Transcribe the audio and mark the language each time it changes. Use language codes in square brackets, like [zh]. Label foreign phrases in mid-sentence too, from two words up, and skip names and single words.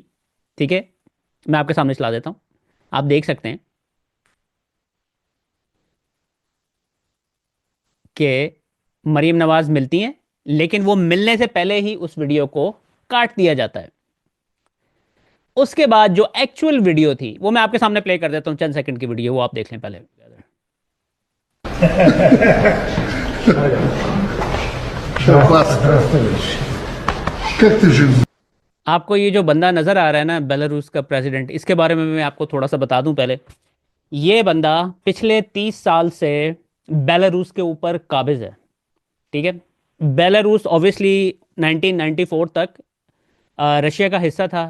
[hi] ठीक है, मैं आपके सामने चला देता हूं, आप देख सकते हैं कि मरीम नवाज मिलती हैं, लेकिन वो मिलने से पहले ही उस वीडियो को काट दिया जाता है। उसके बाद जो [en] actual video [hi] थी वो मैं आपके सामने प्ले कर देता हूं, चंद सेकंड की वीडियो, वो आप देख लें पहले। [ru] Как ты жив? [hi] आपको ये जो बंदा नजर आ रहा है ना, बेलारूस का प्रेसिडेंट, इसके बारे में मैं आपको थोड़ा सा बता दूं पहले। ये बंदा पिछले 30 साल से बेलारूस के ऊपर काबिज है। ठीक है, बेलारूस ऑब्वियसली 1994 तक रशिया का हिस्सा था।